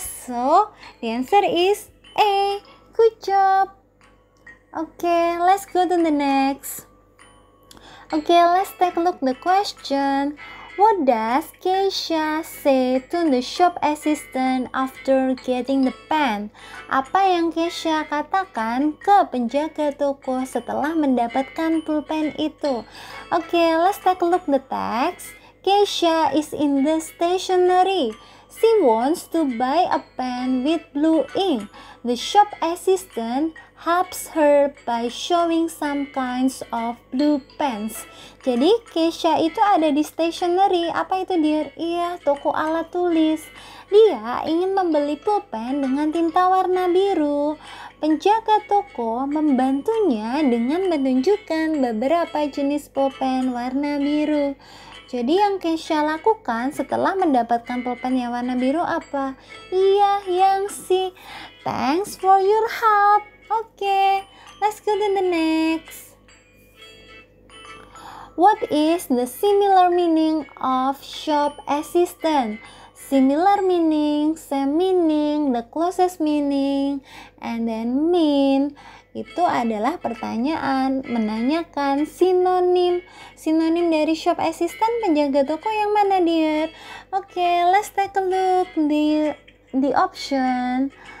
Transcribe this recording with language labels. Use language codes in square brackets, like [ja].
[en] So, the answer is A. Good job. Okay, let's go to the next. Okay, let's take a look the question. What does Keisha say to the shop assistant after getting the pen? [id] Apa yang Keisha katakan ke penjaga toko setelah mendapatkan pulpen itu? [en] Okay, let's take a look the text. Keisha is in the stationery. She wants to buy a pen with blue ink. The shop assistant helps her by showing some kinds of blue pens. [id] Jadi Keisha itu ada di stationery. Apa itu, dear? Iya, toko alat tulis. Dia ingin membeli pulpen dengan tinta warna biru. Penjaga toko membantunya dengan menunjukkan beberapa jenis pulpen warna biru. Jadi yang Keisha lakukan setelah mendapatkan pulpen yang warna biru apa? Iya, yang C. [en] Thanks for your help. Okay, let's go to the next. What is the similar meaning of shop assistant? Similar meaning, same meaning, the closest meaning, and then mean. [id] Itu adalah pertanyaan menanyakan sinonim. Sinonim dari shop assistant, penjaga toko yang mana, dear? [en] Okay, let's take a look the option.